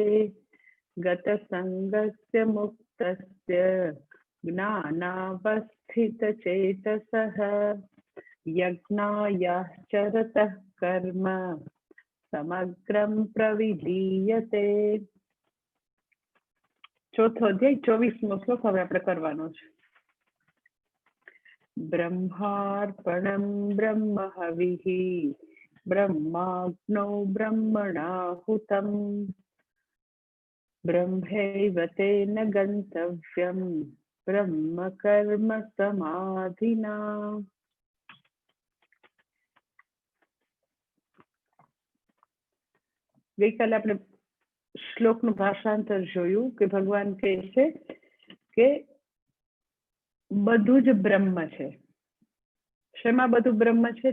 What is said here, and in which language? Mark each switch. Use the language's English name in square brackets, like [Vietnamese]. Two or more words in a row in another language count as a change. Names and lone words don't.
[Sanskrit] गतसङ्गस्य मुक्तस्य ज्ञानावस्थितचेतसः यज्ञायाश्चरतः कर्म समग्रं प्रविलीयते। [Gujarati] ચોથો અધ્યાય 24મો શ્લોક હવે આપણે કરવાનો છે। [Sanskrit] ब्रह्मार्पणं ब्रह्महविः ब्रह्माग्नौ ब्रह्मणाहुतं ब्रह्मैव तेन गन्तव्यं ब्रह्म कर्म समाधिना। [Gujarati] ગઈકાલે આપણે શ્લોકનું ભાષાંતર જોયું કે ભગવાન કહે છે કે બધું જ બ્રહ્મ છે। શેમાં બધું બ્રહ્મ છે?